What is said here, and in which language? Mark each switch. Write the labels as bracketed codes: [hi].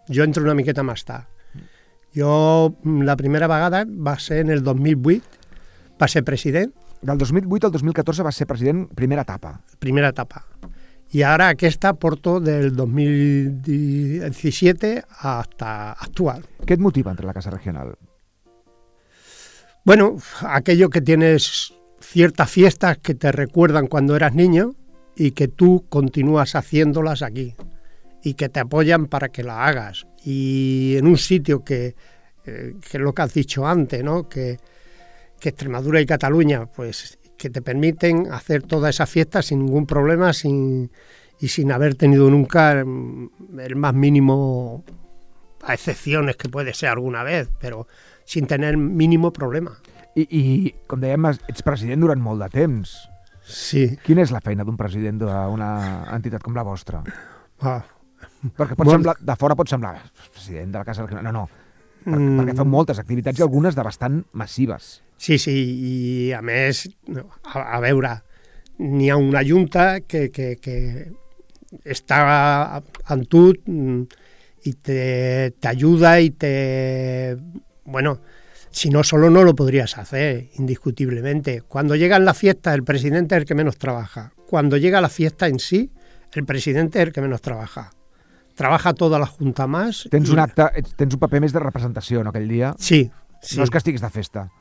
[ca] Jo entro una miqueta més tard. Jo, la primera vegada va ser en el 2008, va ser president. Del 2008 al 2014 va ser president, primera etapa. Primera etapa. I ara aquesta porto del 2017 [es] hasta actual. [ca] Què et motiva entrar a la Casa Regional? [es] Bueno, aquello que tienes... ciertas fiestas que te recuerdan cuando eras niño y que tú continúas haciéndolas aquí y que te apoyan para que la hagas y en un sitio que es lo que has dicho antes, ¿no? que Extremadura y Cataluña, pues que te permiten hacer todas esas fiestas sin ningún problema sin haber tenido nunca el más mínimo, a excepciones que puede ser alguna vez, pero sin tener mínimo problema. [ca] I, com dèiem, ets president durant molt de temps. Sí. Quina és la feina d'un president d'una entitat com la vostra? Ah. Perquè pot semblar, de fora pot semblar president de la Casa Regional. No, perquè fan moltes activitats i algunes de bastant massives. Sí, sí, i a més, a veure, n'hi ha una junta que està amb tu i t'ajuda i te... [es] Bueno, si no, solo no lo podrías hacer, indiscutiblemente. Cuando llega la fiesta, el presidente es el que menos trabaja. Cuando llega la fiesta en sí, el presidente es el que menos trabaja. Trabaja toda la junta más. [ca] Tens un acte, tens un paper més de representació en aquell dia? Sí, sí. No és que estiguis de festa.